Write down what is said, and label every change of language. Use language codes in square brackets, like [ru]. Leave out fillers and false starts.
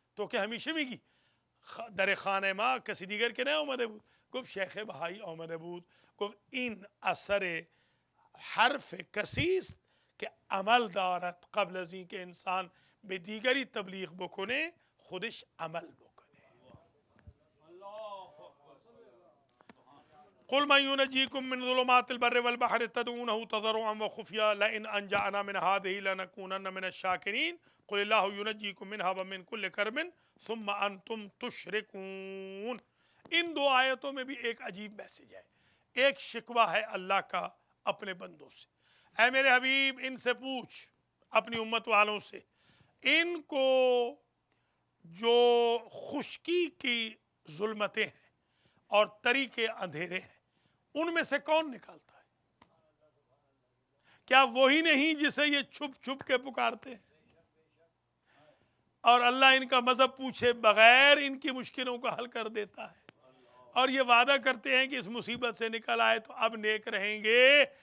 [fa] تو که همیشه میگی در خانه ما کسی دیگر که نه آمده بود. گفت شیخ بهایی آمده بود. گفت این اثر حرف کسی است که عمل دارد، قبل از این که انسان به دیگری تبلیغ بکنه خودش عمل بکنه. [ar] قل من ينجيكم من ظلمات البر والبحر تدعونه تضرعا وخفيا لئن انجانا من هذه لنكونن من الشاكرين قل الله ينجيكم منها ومن كل كرب ثم انتم تشركون. [ur] ان دو آیتوں میں بھی ایک عجیب میسج ہے، ایک شکوہ ہے اللہ کا اپنے بندوں سے. اے میرے حبیب ان سے پوچھ، اپنی امت والوں سے، ان کو جو خشکی کی ظلمتیں ہیں اور تری کے اندھیرے ہیں ان میں سے کون نکالتا ہے؟ کیا وہی نہیں جسے یہ چھپ چھپ کے پکارتے ہیں؟ اور اللہ ان کا مذہب پوچھے بغیر ان کی مشکلوں کو حل کر دیتا ہے، اور یہ وعدہ کرتے ہیں کہ اس مصیبت سے نکل آئے تو اب نیک رہیں گے.